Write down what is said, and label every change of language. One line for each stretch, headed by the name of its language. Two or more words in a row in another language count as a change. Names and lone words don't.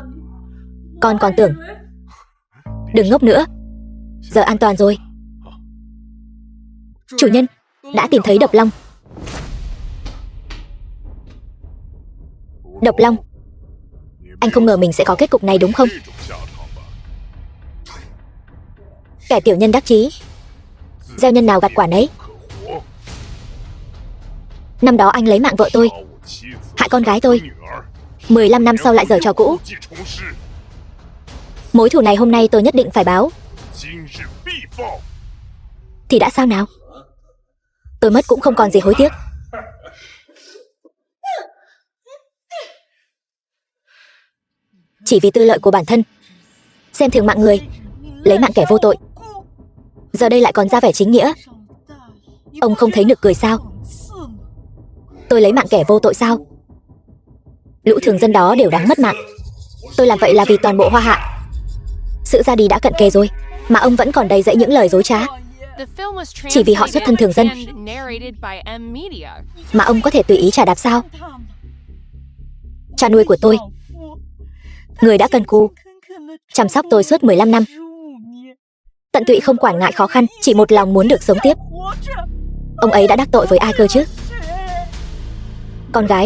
Vietnamese: Con còn tưởng. Đừng ngốc nữa. Giờ an toàn rồi. Chủ nhân, đã tìm thấy Độc Long. Độc Long, anh không ngờ mình sẽ có kết cục này đúng không?
Chinese: 这种下场吧？
Vietnamese: Kẻ tiểu nhân đắc chí, gieo nhân nào gặt quả nấy.
Chinese: 可活，
Vietnamese: Năm đó anh lấy mạng vợ tôi,
Chinese: 把我妻子
Vietnamese: hại con gái tôi.
Chinese: 女儿，
Vietnamese: 15 năm sau lại giở trò cũ.
Chinese: 故技重施，
Vietnamese: Mối thù này hôm nay tôi nhất định phải báo.
Chinese: 今日必报。
Vietnamese: Thì đã sao nào? Tôi mất cũng không còn gì hối tiếc. Chỉ vì tư lợi của bản thân, xem thường mạng người, lấy mạng kẻ vô tội. Giờ đây lại còn ra vẻ chính nghĩa. Ông không thấy nực cười sao? Tôi lấy mạng kẻ vô tội sao? Lũ thường dân đó đều đáng mất mạng. Tôi làm vậy là vì toàn bộ Hoa Hạ. Sự ra đi đã cận kề rồi, mà ông vẫn còn đầy dẫy những lời dối trá.
English: The film was
Vietnamese: Chỉ vì họ xuất thân thường dân.
English: translated and narrated by M Media.
Vietnamese: Mà ông có thể tùy ý trả đạp sao? Cha nuôi của tôi, người đã cần cù chăm sóc tôi suốt 15 năm, tận tụy không quản ngại khó khăn, chỉ một lòng muốn được sống tiếp. Ông ấy đã đắc tội với ai cơ chứ? Con gái.